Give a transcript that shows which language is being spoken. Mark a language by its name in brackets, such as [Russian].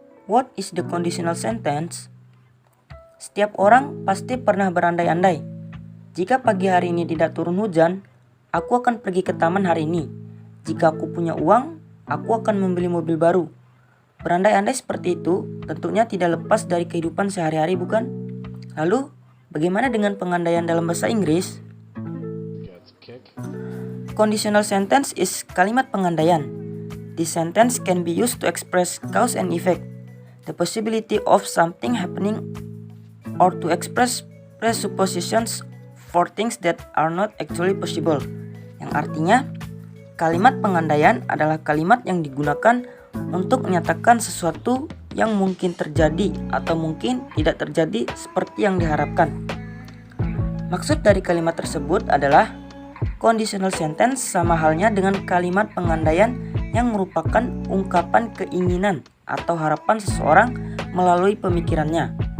[English] What is the conditional sentence? [Indonesian] Setiap orang pasti pernah berandai-andai. Jika pagi hari ini tidak turun hujan, aku akan pergi ke taman hari ini. Jika aku punya uang, aku akan membeli mobil baru. Berandai-andai seperti itu tentunya tidak lepas dari kehidupan sehari-hari, bukan? Lalu, bagaimana dengan pengandaian dalam bahasa Inggris? [English] Conditional sentence is [Indonesian] kalimat pengandaian. [English] This sentence can be used to express cause and effect, the possibility of something happening, or to express presuppositions for things that are not actually possible. [Indonesian] Yang artinya, kalimat pengandaian adalah kalimat yang digunakan untuk menyatakan sesuatu yang mungkin terjadi atau mungkin tidak terjadi seperti yang diharapkan. Maksud dari kalimat tersebut adalah conditional sentence sama halnya dengan kalimat pengandaian yang merupakan ungkapan keinginan atau harapan seseorang melalui pemikirannya.